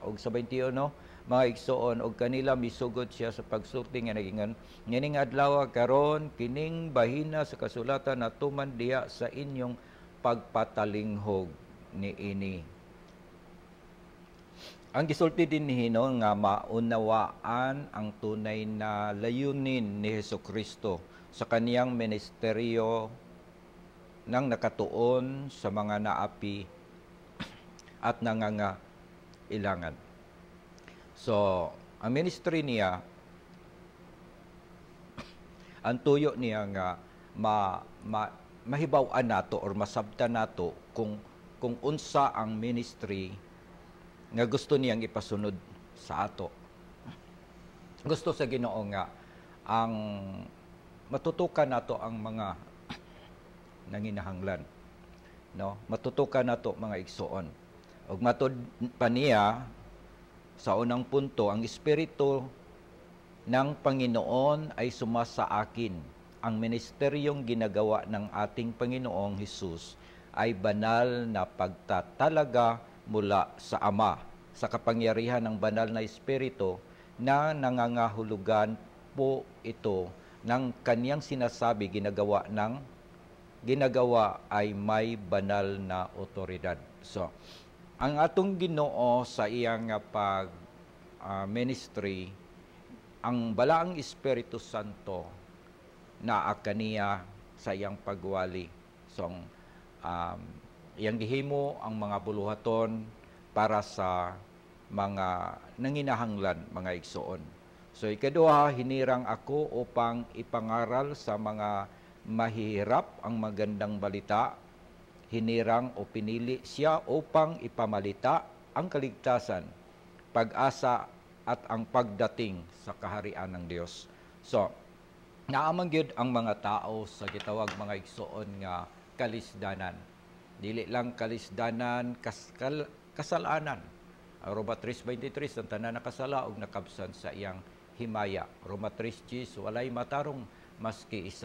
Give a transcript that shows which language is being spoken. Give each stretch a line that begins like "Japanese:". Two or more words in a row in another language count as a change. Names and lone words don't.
Cebuano: Og sa 21 mga igsoon, og kanila misugod siya sa pagsulti nga nagingon, ngining adlaw karon kining bahina sa kasulatan natuman diha sa inyong pagpatalinghog niini.
Filipino: Ang
Cebuano: gisulti din ni hinon nga
Filipino: maunawaan ang tunay na layunin ni Hesukristo sa kaniyang ministeryo nang nakatuon sa mga naapi at nanganga ilangan.
Cebuano: So, ang ministry niya, ang tuyo niya nga mahibaw-an nato or masabtan nato kung unsa ang ministry nga gusto niyang ipasunod sa ato. Gusto sa Ginoo nga ang matutukan nato ang mga nanginahanglan, no? Matutukan nato mga igsoon. Ug matud pa niya sa unang punto,
Filipino: ang espiritu ng Panginoon ay sumasa akin. Ang ministeryong ginagawa ng ating Panginoong Hesus ay banal na pagtatalaga mula sa Ama, sa kapangyarihan ng banal na Espiritu na nangangahulugan po ito ng kaniyang sinasabi ginagawa ay may banal na otoridad.
Cebuano: So, ang atong Ginoo sa iyang ministry, ang balaang Espiritu Santo na kaniya sa iyang pagwali. So, iyang gihimo ang mga buluhaton para sa mga nanginahanglan, mga igsoon. So,
Filipino: ikaduha, hinirang ako upang ipangaral sa mga mahihirap ang magandang balita. Hinirang o pinili siya upang ipamalita ang kaligtasan, pag-asa at ang pagdating sa kaharian ng Dios.
Cebuano: So, naamang gyud ang mga tao sa gitawag mga igsoon nga kalisdanan. Dili lang kalisdanan, kasalanan. Roma 3:23, ang tanan nakasala og nakabsan sa iyang himaya. Roma 3:10, walay matarong maski isa.